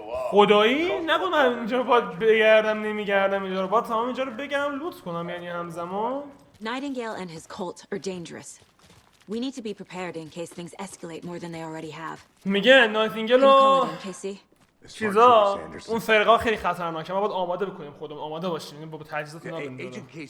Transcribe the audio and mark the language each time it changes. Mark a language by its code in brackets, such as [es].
[fa] خدایی نگو من اینجا باید بگردم نمیگردم اینجا رو باید تمام اینجا رو بگردم لوت کنم یعنی همزمان. [en] Nightingale and his cult are dangerous. We need to be prepared in case things escalate more than they already have. [fa] میگه نایتینگل و چیزا اون فرقا خیلی خطرناکه. ما باید آماده بکنیم خودمون آماده باشیم. یعنی با تجهیزات اینا بریم.